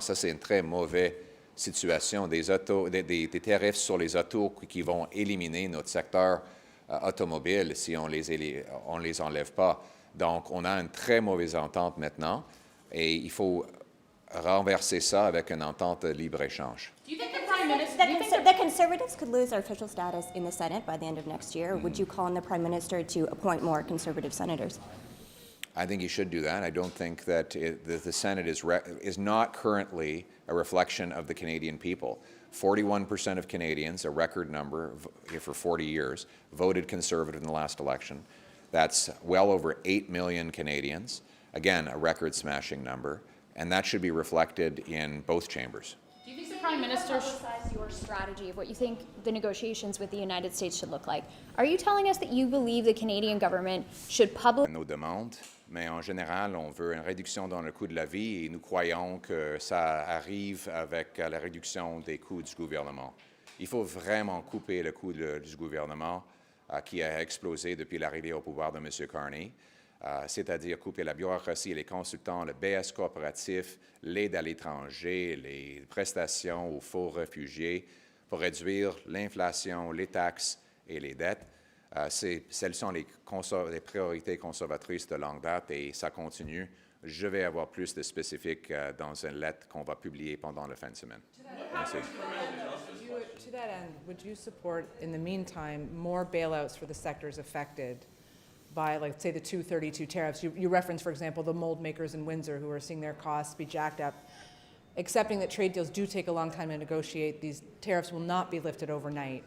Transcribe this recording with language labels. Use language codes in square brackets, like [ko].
[fr] Ça, c'est une très mauvaise situation. Des tarifs sur les autos qui vont éliminer notre secteur automobile si on les enlève pas. Donc, on a une très mauvaise entente maintenant et il faut renverser ça avec une entente de libre-échange. [en] The Conservatives could lose their official status in the Senate by the end of next year. Would you call on the Prime Minister to appoint more Conservative senators? I think he should do that. I don't think that the Senate is not currently a reflection of the Canadian people. 41% of Canadians, a record number for 40 years, voted Conservative in the last election. That's well over 8 million Canadians. Again, a record-smashing number. And that should be reflected in both chambers. Do you think the Prime Minister publicize your strategy of what you think the negotiations with the United States should look like? Are you telling us that you believe the Canadian government should publish [fr] nos demandes, mais en général, on veut une réduction dans le coût de la vie et nous croyons que ça arrive avec la réduction des coûts du gouvernement. Il faut vraiment couper le coût du gouvernement qui a explosé depuis l'arrivée au pouvoir de M. Carney. C'est-à-dire couper la bureaucratie, les consultants, le BS coopératif, l'aide à l'étranger, les prestations aux faux réfugiés pour réduire l'inflation, les taxes et les dettes. Celles sont les priorités conservatrices de longue date et ça continue. Je vais avoir plus de spécifiques dans une lettre qu'on va publier pendant la fin de semaine. Merci. [en] To that end, would you support, in the meantime, more bailouts for the sectors affected by, like, say, the 232 tariffs. You reference, for example, the mold makers in Windsor who are seeing their costs be jacked up. Accepting that trade deals do take a long time to negotiate, these tariffs will not be lifted overnight.